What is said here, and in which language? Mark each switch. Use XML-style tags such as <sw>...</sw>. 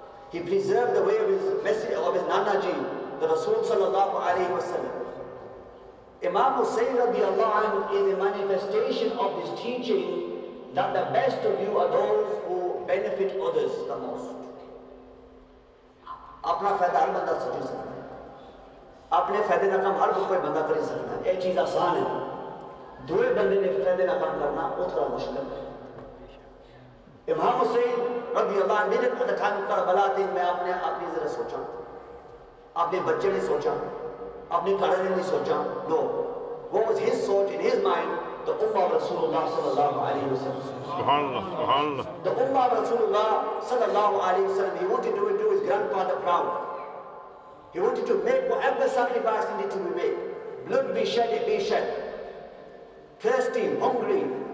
<en>He preserved the way of his message of his Nanaji, the Rasul sallallahu alayhi wa sallam. Imam Hussein radiallahu anhu is a manifestation of this teaching that the best of you are those who benefit others the most.</en> <hi>अपना फायदा हर बंदा सोच सकता है, अपने फायदे ना काम हर कोई बंदा कर सकता है, एक चीज आसान है, दूसरे बंदे ने फायदे ना काम करना वो थोड़ा मुश्किल है.</hi> <en>Imam Hussein radiallahu anhu didn't at the time of Karbala think</en> <hi>मैं अपने जरा सोचा, अपने बच्चे ने सोचा, अपने घराने ने सोचा.</hi> <en>No, what was his thought in his mind? The Ummah of Rasulullah sallallahu alayhi wa sallam. Subhanallah, subhanallah. The Ummah of Rasulullah sallallahu alayhi wa sallam, he wanted to do his grandfather proud. He wanted to make whatever sacrifice needed to be made. Blood be shed, it be shed. Thirsty, hungry,</en>